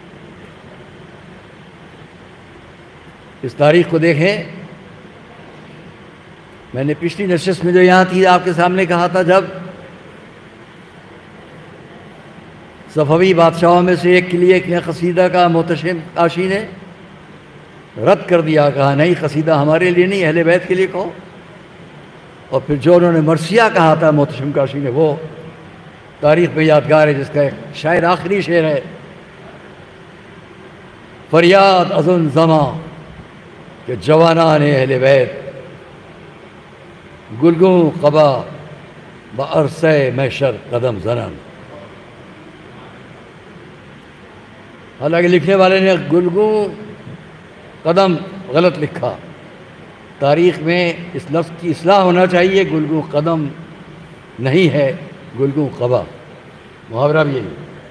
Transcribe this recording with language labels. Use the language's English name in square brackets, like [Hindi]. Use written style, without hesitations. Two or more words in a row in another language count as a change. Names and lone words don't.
[Urdu] اس تاریخ کو دیکھیں، میں نے پچھلی نشست میں جو یہاں تھی آپ کے سامنے کہا تھا، جب صفوی بادشاہوں میں سے ایک کے لیے ایک قصیدہ کا محتشم کاشی نے رد کر دیا، کہا نہیں، قصیدہ ہمارے لیے نہیں، اہل بیت کے لیے کہو۔ اور پھر جو انہوں نے مرثیہ کہا تھا محتشم کاشی نے، وہ تاریخ میں یادگار ہے، جس کا ایک شاعر آخری شعر ہے، [Persian] فریاد از آن زمان کہ جوانان اہل بیت گلگون قبا بعرصہ محشر قدم زنن۔ [Urdu] حالانکہ لکھنے والے نے گلگون قدم غلط لکھا، تاریخ میں اس لفظ کی اصلاح ہونا چاہیے، گلگون قدم نہیں ہے، گلگون قبا، محاورہ بھی یہی۔